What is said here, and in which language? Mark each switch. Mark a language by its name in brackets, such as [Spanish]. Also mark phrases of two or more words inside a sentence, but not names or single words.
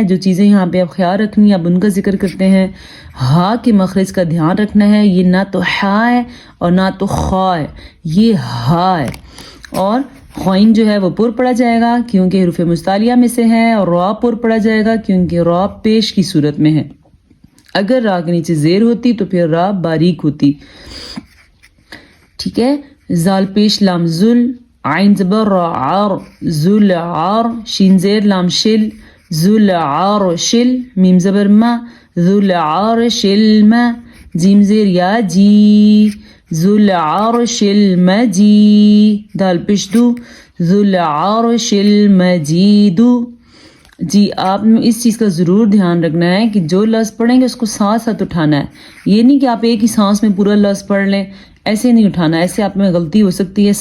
[Urdu] جو چیزیں یہاں پہ آپ خیال رکھنی اب ان کا ذکر کرتے ہیں. ہا کے مخرج کا دھیان رکھنا ہے, یہ نہ تو ہا ہے اور نہ تو خا ہے, یہ ہا ہے. اور غین جو ہے وہ پر پڑھا جائے گا کیونکہ حروف مستعلیہ میں سے ہے, اور را پر پڑھا جائے گا کیونکہ را پیش کی صورت میں ہے. اگر را کے نیچے زیر ہوتی تو پھر را باریک ہوتی. ٹھیک ہے. زال پیش لام زل, عین زبر را عار, زل عار, شین زیر لام شل, زل عار شل, میم زبر ما, ذل عار شل ما, جیم زیر یا جی, [Arabic] ذل عرش المجید, [Urdu] دال پیش دو, [Arabic] ذل عرش المجید. [Urdu] جی آپ نے اس چیز کا ضرور دھیان رکھنا ہے کہ جو لفظ پڑھیں گے اس کو ساتھ ساتھ اٹھانا ہے. یہ نہیں کہ آپ ایک ہی سانس میں پورا لفظ پڑھ لیں, ایسے نہیں اٹھانا, ایسے آپ میں غلطی ہو سکتی ہے.